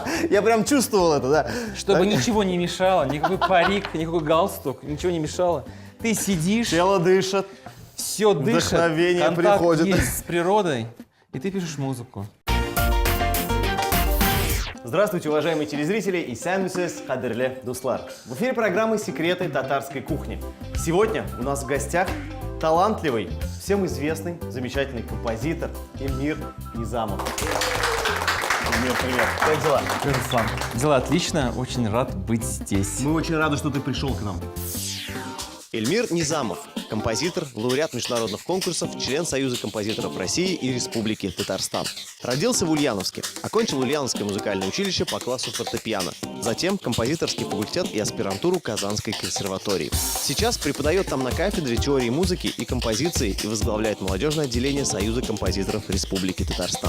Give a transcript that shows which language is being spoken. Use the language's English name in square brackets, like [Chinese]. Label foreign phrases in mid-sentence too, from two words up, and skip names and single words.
[Russian] Я прям чувствовал это, да. Чтобы ничего не мешало, никакой парик, никакой галстук, ничего не мешало. Ты сидишь, Тело дышит. все дышит, Вдохновение контакт приходит. есть с природой, и ты пишешь музыку. Здравствуйте, уважаемые телезрители и [Tatar] сәмісіз қадірлі дуслар. [Russian] В эфире программы «Секреты татарской кухни». Сегодня у нас в гостях талантливый, всем известный, замечательный композитор Эльмир Низамов. Эльмир, привет. Как дела? Руслан, дела отлично, очень рад быть здесь. Мы очень рады, что ты пришел к нам. Эльмир Низамов – композитор, лауреат международных конкурсов, член Союза композиторов России и Республики Татарстан. Родился в Ульяновске, окончил Ульяновское музыкальное училище по классу фортепиано, затем композиторский факультет и аспирантуру Казанской консерватории. Сейчас преподает там на кафедре теории музыки и композиции и возглавляет молодежное отделение Союза композиторов Республики Татарстан.